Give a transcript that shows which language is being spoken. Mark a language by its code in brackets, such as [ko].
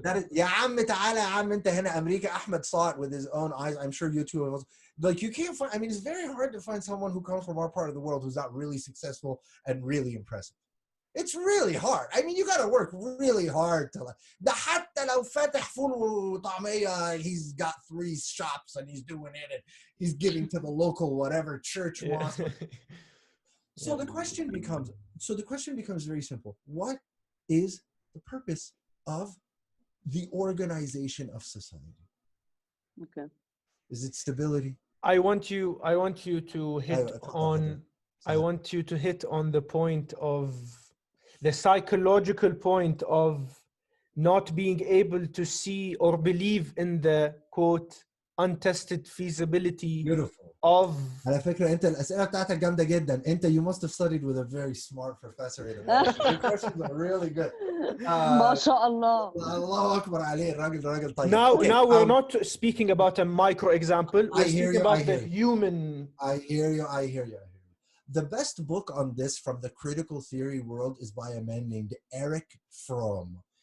[en] That is, [ar] يا عم تعالى يا عم انت هنا أمريكا. [en] Ahmed saw it with his own eyes. I'm sure you too. Like you can't find. I mean, it's very hard to find someone who comes from our part of the world who's not really successful and really impressive. It's really hard. I mean, you got to work really hard to like. [ar] ده حتى لو فاتح فول وطعمية, [en] he's got 3 shops and he's doing it and he's giving to the local whatever church wants. So the question becomes very simple. What is the purpose of the organization of society? Okay. Is it stability? I want you to hit on. I want you to hit on the point of the psychological point of not being able to see or believe in the quote untested feasibility of [ar] على فكرة أنت الأسئلة بتاعتك جامدة جدا. أنت [en] you must have studied with a very smart professor in America. Your questions are really good. [ar] ما شاء الله. الله أكبر عليه. الراجل راجل طيب. [en] now we're not speaking about a micro example. We're speaking about the human. I hear you. The best book on this from the critical theory world is by a man named Eric Fromm.